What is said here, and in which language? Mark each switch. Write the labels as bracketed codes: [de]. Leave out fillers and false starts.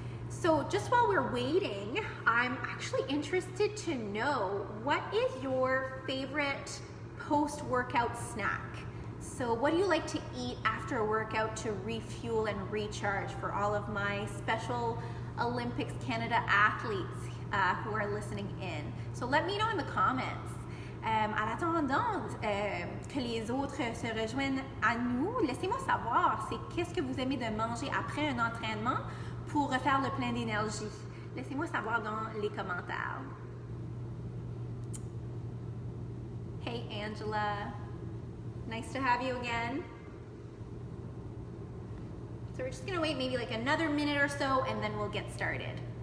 [en] So just while we're waiting, I'm actually interested to know, what is your favorite post-workout snack? So what do you like to eat after a workout to refuel and recharge for all of my Special Olympics Canada athletes who are listening in? So let me know in the comments. [fr] En attendant que les autres se rejoignent à nous, laissez-moi savoir, c'est qu'est-ce que vous aimez de manger après un entraînement pour refaire le plein d'énergie. Laissez-moi savoir dans les commentaires. [en] Hey Angela, nice to have you again. So we're just gonna wait maybe like another minute or so and then we'll get started.